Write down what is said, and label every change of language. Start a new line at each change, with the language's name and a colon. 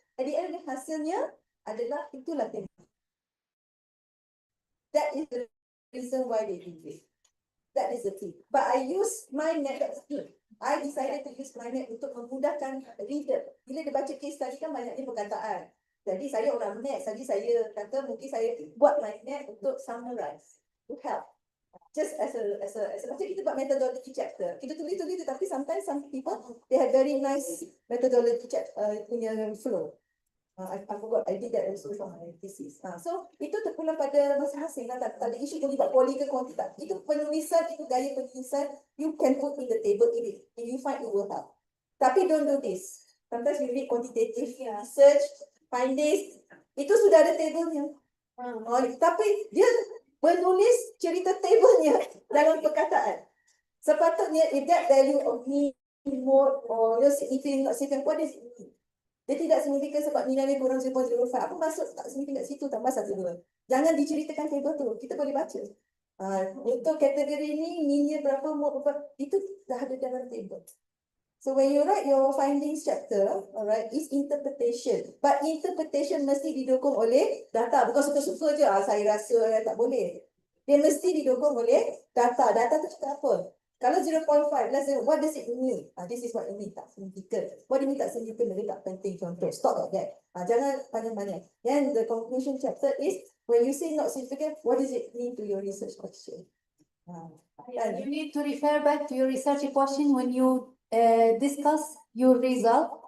Malay: At the end, hasilnya adalah itulah tema.
English: That is the reason why they did it. That is the key. But I use my method. I decided to use my method untuk memudahkan reader.
Malay: Bila dia baca case study kan banyaknya perkataan. Jadi saya orang maths, jadi saya kata mungkin saya buat my method untuk summarize, to help.
English: Just as a macam kita buat methodology chapter. Kita tulis tapi sometimes some people they have very nice methodology chapter punya flow. I forgot I did that also for my thesis.
Malay: So itu terpulang pada masing-masing lah. Tak ada isu boleh buat poli ke kuanti tak.
English: Itu penulisan, itu gaya penulisan you can put in the table if you find it will help. Tapi don't do this. Sometimes we read quantitative research, findings, itu sudah ada tablenya.
Malay: Tapi dia menulis cerita tablenya dalam perkataan.
English: Sepatutnya if that value of me more or significant, not significant, what is it mean?
Malay: Dia tidak signifikan sebab nilai dia kurang 0.05. Apa maksud tak signifikan kat situ tambah 1, 2. Jangan diceritakan table tu. Kita boleh baca. Untuk kategori ni, nilai berapa, itu dah ada dalam table.
English: So when you write your findings chapter, alright, is interpretation.
Malay: But interpretation mesti didukung oleh data. Bukan suka-suka je, saya rasa tak boleh. Dia mesti didukung oleh data. Data tu cakap apa?
English: Kalau 0.5, let's say, what does it mean? This is what it means, tak significant. What do you mean tak significant? Dia tak penting contoh. Stop like that. Jangan panjang-panjang. Then the conclusion chapter is, when you say not significant, what does it mean to your research question? You need to refer back to your research question when you discuss your result.